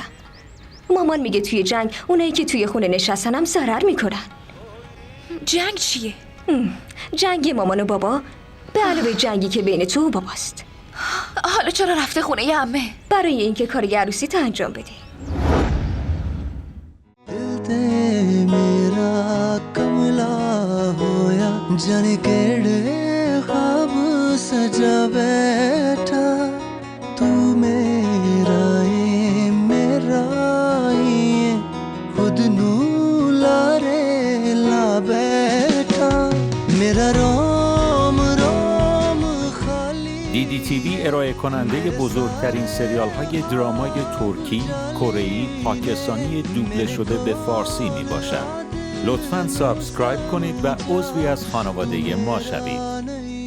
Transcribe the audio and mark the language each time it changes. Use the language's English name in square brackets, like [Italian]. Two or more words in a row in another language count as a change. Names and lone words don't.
[Persian] مامان میگه توی جنگ اونایی که توی خونه نشستنم ضرر میکنن. جنگ چیه؟ جنگ مامان و بابا به علاوه جنگی که بین تو و باباست. حالا چرا رفته خونه ی عمه؟ برای اینکه کار عروسی تا انجام بده. [Punjabi] ਮੇਰਾ ਕਮਲਾ ਹੋਇਆ ਜਾਣੇ ਕਿਹੜੇ ਖ਼ਾਬ ਸਜਾ ਬੈਠਾ ਤੂੰ ਮੇਰਾ ਖੁਦ ਨੂੰ ਲਾਰੇ ਲਾ ਬੈਠਾ ਮੇਰਾ ਰੋਮ ਰੋਮ ਖਾਲੀ [Persian] DDTV ارائه کننده بزرگترین سریال های درامای ترکی، کره‌ای، پاکستانی دوبله شده به فارسی می باشد. لطفاً سابسکرایب کنید و عضوی از خانواده ما شوید.